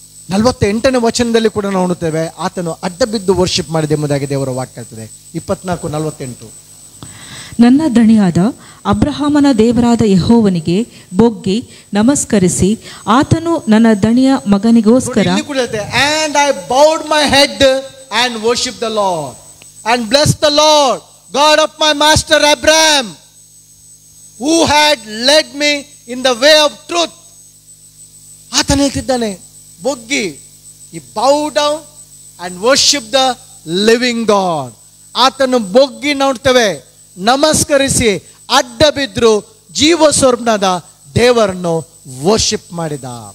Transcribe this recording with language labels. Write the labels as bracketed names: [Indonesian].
[Kannada] 48ನೇ ವಚನದಲ್ಲಿ ಕೂಡ ನಾವು ನೋಡುತ್ತೇವೆ, ಆತನು ಅಡ್ಡ ಬಿದ್ದು ವರ್ಷಿಪ್ ಮಾಡಿದೆ ಎಂಬುದಾಗಿ ದೇವರ ವಾಕ್ಯ ಹೇಳ್ತದೆ. 24:48. ನನ್ನ ದಣಿಯಾದ ಅಬ್ರಹಾಮನ ದೇವರಾದ ಯೆಹೋವನಿಗೆ ಬೊಗ್ಗಿ ನಮಸ್ಕರಿಸಿ ಆತನು ನನ್ನ ದಣಿಯ ಮಗನಿಗೋಸ್ಕರ [English] And I bowed my head and worshiped the Lord and blessed the Lord God of my master Abraham who had led me in the way of truth. [Kannada] ಆತನು ಹೇಳ್ತಿದ್ದಾನೆ, ಬೊಗ್ಗಿ, [English] he bowed down and worshiped the living God. [Kannada] ಆತನು ಬೊಗ್ಗಿ ನೋಡ್ತೇವೆ, ನಮಸ್ಕರಿಸಿ ಅಡ್ಡ ಬಿದ್ರು ಜೀವ ಸ್ವರೂಪನಾದ ದೇವರನ್ನು ವರ್ಷಿಪ್ ಮಾಡಿದ.